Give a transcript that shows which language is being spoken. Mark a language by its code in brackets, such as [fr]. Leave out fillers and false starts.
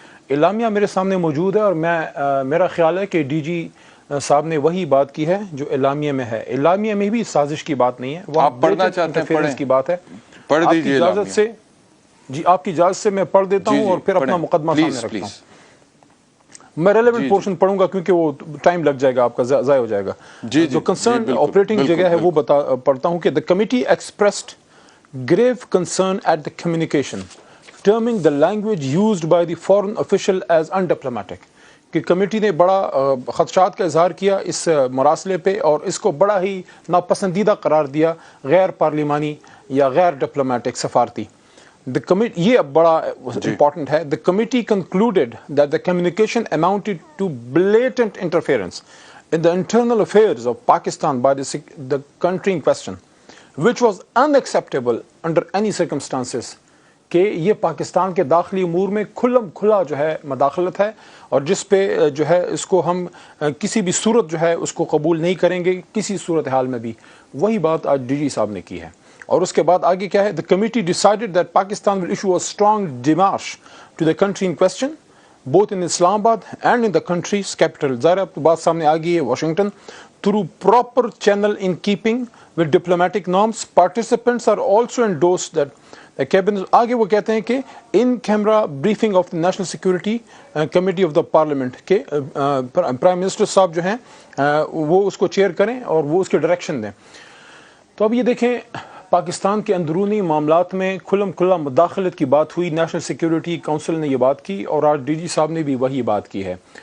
[ur] اعلامیہ میرے سامنے موجود ہے، اور میرا خیال ہے کہ ڈی جی صاحب نے وہی بات کی ہے جو اعلامیہ میں ہے. اعلامیہ میں بھی سازش کی بات نہیں ہے، وہ آپ پڑھنا چاہتے ہیں پڑھیں کی بات ہے. پڑھ آپ کی دیجیے اجازت سے آپ کی اجازت سے میں پڑھ دیتا ہوں اور پھر اپنا مقدمہ سامنے رکھتا ہوں. میں ریلیونٹ پورشن پڑھوں گا کیونکہ وہ ٹائم لگ جائے گا، آپ کا ضائع ہو جائے گا. جو کنسرن آپریٹنگ جگہ ہے وہ پڑھتا ہوں کہ [en] the committee expressed grave concern at the communication, terming the language used by the foreign official as undiplomatic. [ur] کہ کمیٹی نے بڑا خدشات کا اظہار کیا اس مراسلے پہ، اور اس کو بڑا ہی ناپسندیدہ قرار دیا، غیر پارلیمانی یا غیر ڈپلومیٹک، سفارتی. یہ بڑا امپورٹنٹ ہے. [en] The committee concluded that the communication amounted to blatant interference in the internal affairs of Pakistan by the country in question, which was unacceptable under any circumstances. [ur] کہ یہ پاکستان کے داخلی امور میں کھلم کھلا جو ہے مداخلت ہے، اور جس پہ جو ہے اس کو ہم کسی بھی صورت جو ہے اس کو قبول نہیں کریں گے، کسی صورتحال میں بھی. وہی بات آج ڈی جی صاحب نے کی ہے. اور اس کے بعد آگے کیا ہے؟ [en] The committee decided that Pakistan will issue a strong démarche to the country in question, both in Islamabad and in the country's capital. [ur] ظاہر اب بات سامنے آ گئی ہے، Washington. [en] Through proper channel in keeping with diplomatic norms, participants are also endorsed that the cabinet. [ur] آگے وہ کہتے ہیں کہ [en] in camera briefing of the National Security Committee of the Parliament [ur] کہ پرائم منسٹر صاحب جو ہیں وہ اس کو چیئر کریں اور وہ اس کے ڈائریکشن دیں. تو اب یہ دیکھیں، پاکستان کے اندرونی معاملات میں کھلم کھلا مداخلت کی بات ہوئی، نیشنل سیکیورٹی کونسل نے یہ بات کی، اور آج ڈی جی صاحب نے بھی وہی بات کی ہے.